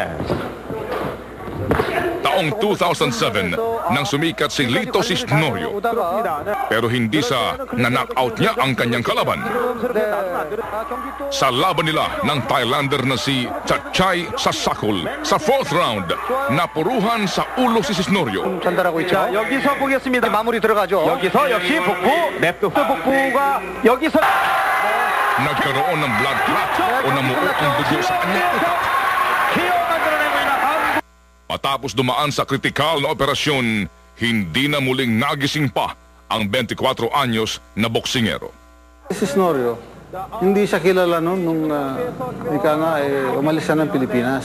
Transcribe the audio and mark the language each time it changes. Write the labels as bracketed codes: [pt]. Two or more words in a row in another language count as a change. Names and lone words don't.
[tl] Taong 2007 nang sumikat si Lito Cisnerio. Pero hindi sa na-knockout niya ang kanyang kalaban. Sa laban nila ng Thailander na si Chachay Sasakul sa 4th round, napuruhan sa ulo si Cisnerio. [ko] 자, 여기서 보겠습니다. 마무리 들어가죠. 여기서 역시 복부, 랩트 복부가 여기서 [tl] Nagkaroon ng blood clot o namuo ang dugo sa kanyang utak. Matapos dumaan sa kritikal na operasyon, hindi na muling nagising pa ang 24 anyos na boksingero. Si Snorio, hindi siya kilala noon nung ika nga umalis siya ng Pilipinas.